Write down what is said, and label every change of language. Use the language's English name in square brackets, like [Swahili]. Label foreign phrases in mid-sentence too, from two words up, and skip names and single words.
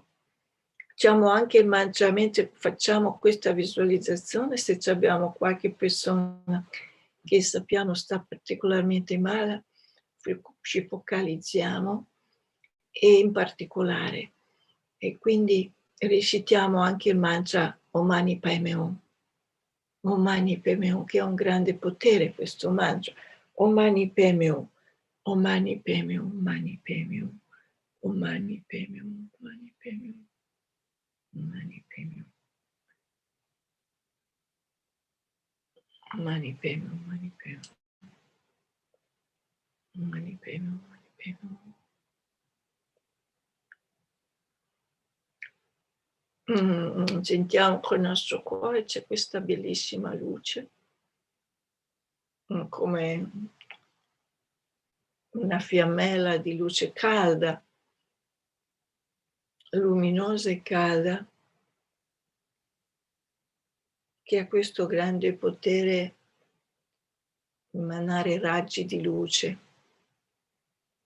[Italian] Facciamo anche il mangiamento, facciamo questa visualizzazione se abbiamo qualche persona che sappiamo sta particolarmente male, ci focalizziamo e in particolare. E quindi recitiamo anche il mantra [Sanskrit] Om Mani Padme Hum. Om Mani Padme Hum, [Italian] che ha un grande potere questo mantra. [Sanskrit] Om Mani Padme Hum, Om Mani Padme Hum, Om Mani Padme Hum, Om Mani Padme Hum, Om Mani Padme Hum. Mani Padme Hum. Mani Padme Hum, Mani Padme Hum. Mani Padme Hum, Mani Padme Hum. [Italian] Sentiamo con il nostro cuore c'è questa bellissima luce, come una fiammella di luce calda, luminosa e calda, che ha questo grande potere di emanare raggi di luce